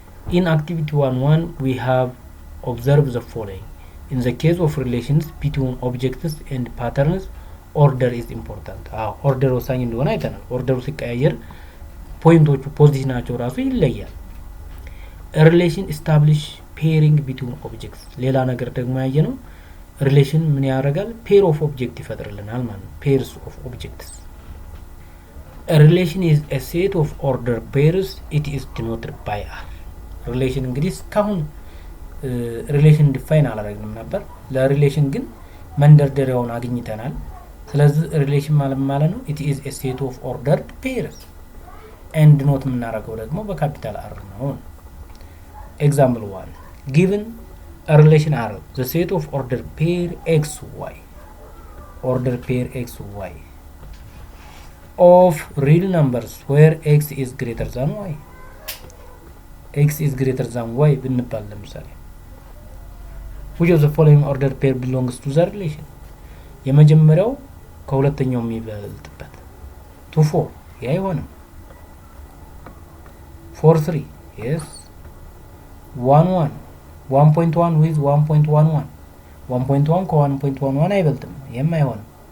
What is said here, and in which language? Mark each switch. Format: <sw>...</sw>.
<en>in activity 1 we have observed the following. in the case of relations between objects and patterns order is important.</en> <am>ኦርደር ወሳኝ እንደሆነ አይተናል። ኦርደሩ ሲቀያየር ፖይንቶቹ ፖዚሽናቸው ራሱ ይለያል። ሪሌሽን</am> <en>establish pairing between objects።</en> <am>ሌላ ነገር ደግሞ ያየነው ሪሌሽን ምን ያደርጋል? ፔር ኦፍ ኦብጀክት ይፈጥርልናል ማለት ነው። ፔርስ ኦፍ ኦብጀክትስ።</am> <en>a relation is a set of order pairs. it is denoted by r።</en> <am>ሪሌሽን እንግዲህ እስካሁን ሪሌሽን ዲፋይን አላደረግንም ነበር። ለሪሌሽን ግን መንደርደሪያውን አግኝተናል። ስለዚህ ሪሌሽን ማለት ነው</am> <en>it is a set of ordered pairs and</en> <am>ኖት የምናደርገው ደግሞ በካፒታል r ነው።</am> <en>example 1 given a relation R, the set of order pair xy,</en> <am>order pair xy</am> <en>of real numbers where x is greater than y, x is greater than y</en> <am>ብንባል ለምሳሌ</am> <en>which of the following order pair belongs to the relation?</en> <am>የመጀመሪያው ከሁለተኛው የሚበልጥበት 2 4 ያ አይሆንም። 4 3 yes 1 1 1.1 with 1.11 1.1 ከ1.11 አይበልጥም። ይሄም አይሆንም።</am>